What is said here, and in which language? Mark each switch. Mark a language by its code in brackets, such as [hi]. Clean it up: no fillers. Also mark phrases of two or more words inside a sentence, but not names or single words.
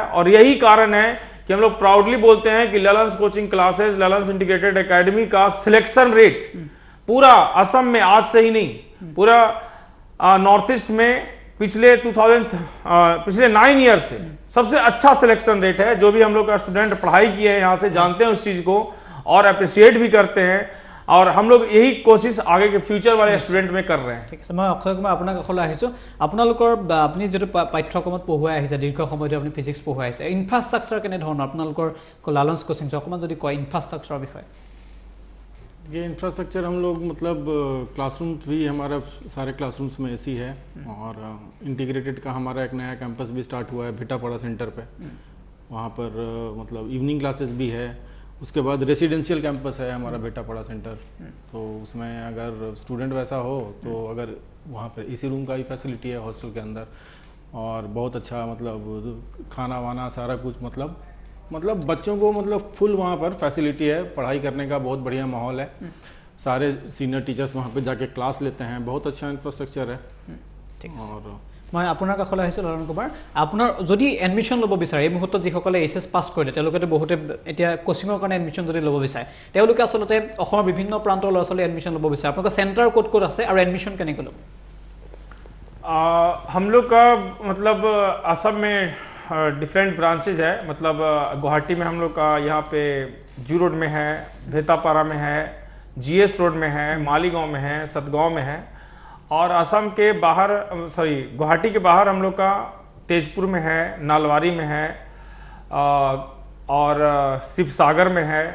[hi] और यही कारण है कि हम लोग प्राउडली बोलते हैं कि ललन्स कोचिंग क्लासेस, ललन्स इंटीग्रेटेड एकेडमी का [en] selection rate [hi] पूरा असम में आज से ही नहीं, पूरा नॉर्थ ईस्ट में पिछले 9 ईयर से सबसे अच्छा [en] selection rate [hi] है। जो भी हम लोग का स्टूडेंट पढ़ाई किए हैं यहाँ से जानते हैं उस चीज को और अप्रिशिएट भी करते हैं, और हम लोग यही कोशिश आगे के फ्यूचर वाले स्टूडेंट में कर रहे हैं। [as] ঠিক আছে, মই অক্ষয় কুমাৰ আপোনাৰ কাষলৈ আহিছোঁ। আপোনালোকৰ আপুনি যিটো পাঠ্যক্ৰমত পঢ়ুৱাই আহিছে, দীৰ্ঘ সময় ধৰি আপুনি ফিজিক্স পঢ়ুৱাই আহিছে, ইনফ্ৰাষ্ট্ৰাকচাৰ কেনেধৰণৰ আপোনালোকৰ লালন্স কোচিং? অকণমান যদি কয় ইনফ্ৰাষ্ট্ৰাকচাৰৰ বিষয়ে। [hi] ये इंफ्रास्ट्रक्चर हम लोग मतलब क्लासरूम भी हमारा सारे क्लासरूम्स में एसी है, और इंटीग्रेटेड का हमारा एक नया कैंपस भी स्टार्ट हुआ है भिटापड़ा सेंटर पे। वहाँ पर मतलब [en] evening classes [hi] भी है, उसके बाद [en] residential campus [hi] है हमारा बेटापाड़ा सेंटर, तो उसमें अगर स्टूडेंट वैसा हो तो अगर वहाँ पर [en] AC room [hi] का भी फैसिलिटी है हॉस्टल के अंदर, और बहुत अच्छा मतलब खाना वाना सारा कुछ मतलब बच्चों को मतलब फुल वहाँ पर फैसिलिटी है, पढ़ाई करने का बहुत बढ़िया माहौल है। सारे [en] senior teachers [hi] वहाँ पे जाके क्लास लेते हैं, बहुत अच्छा इंफ्रास्ट्रक्चर है। [as] ঠিক আছে, [hi] और [as] মই আপোনাৰ কাষলৈ আহিছোঁ লালন কুমাৰ। আপোনাৰ যদি এডমিশ্যন ল'ব বিচাৰে এই মুহূৰ্তত যিসকলে [en] HS pass [as] কৰিলে তেওঁলোকেতো বহুতে এতিয়া কোচিঙৰ কাৰণে এডমিশ্যন যদি ল'ব বিচাৰে, তেওঁলোকে আচলতে অসমৰ বিভিন্ন প্ৰান্তৰ ল'ৰা ছোৱালী এডমিশ্যন ল'ব বিচাৰে, আপোনালোকৰ চেণ্টাৰ ক'ত ক'ত আছে আৰু এডমিশ্যন কেনেকৈ ল'ব? [hi] हम लोग का मतलब असम में [en] different branches [hi] है। मतलब गुवाहाटी में हम लोग का यहाँ पे जू रोड में है, भेतापारा में है, जीएस रोड में है, मालीगांव में है, सतगांव में है। और असम के बाहर गुवाहाटी के बाहर हम लोग का तेजपुर में है, नालवारी में है और शिवसागर में है।